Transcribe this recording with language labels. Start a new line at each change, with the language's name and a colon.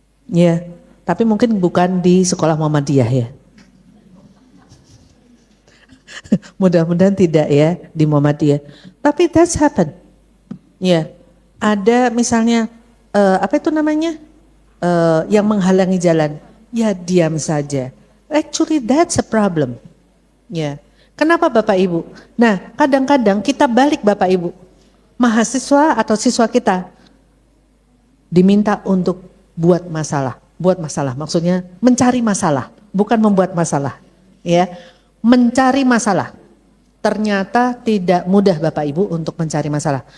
Indonesian: Ya, tapi mungkin bukan di sekolah Muhammadiyah ya. Mudah-mudahan tidak ya di Muhammadiyah. Tapi
English: that's happen.
Indonesian: Ya, ada misalnya apa itu namanya yang menghalangi jalan. Ya diam saja.
English: Actually that's a problem.
Indonesian: Ya, kenapa Bapak Ibu? Nah, kadang-kadang kita balik Bapak Ibu. Mahasiswa atau siswa kita diminta untuk buat masalah. Buat masalah, maksudnya mencari masalah, bukan membuat masalah. Ya, mencari masalah. Ternyata tidak mudah Bapak Ibu untuk mencari masalah.